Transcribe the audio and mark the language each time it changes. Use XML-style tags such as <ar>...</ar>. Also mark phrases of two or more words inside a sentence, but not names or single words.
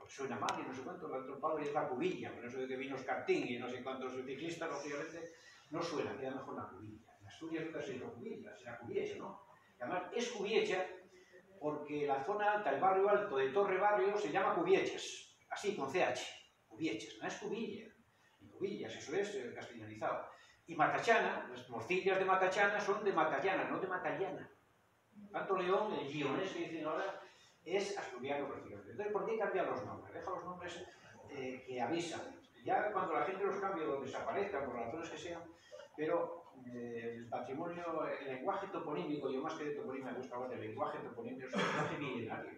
<es>Porque suena mal y no sé cuánto, el alto el palo y es la cubilla. Por eso de que vino Escartín y no sé cuántos ciclistas, lógicamente, no suena, queda mejor la cubilla. En Asturias nunca se dice cubilla, será cubiecha, ¿no? Y además es cubiecha porque la zona alta, el barrio alto de Torre Barrio, se llama Cubiechas, así, con CH. Cubiechas, no es cubilla, ni cubillas, eso es castellanizado. Y Matachana, las morcillas de Matachana son de Matallana, no de Matallana. Tanto León, el guionés que dicen ahora, es asturiano prácticamente. Entonces, ¿por qué cambian los nombres? Deja los nombres que avisan. Ya cuando la gente los cambia o desaparezcan, por las razones que sean, pero el patrimonio, el lenguaje toponímico, yo más que de toponimia me gusta hablar del lenguaje toponímico, es un lenguaje milenario.</es>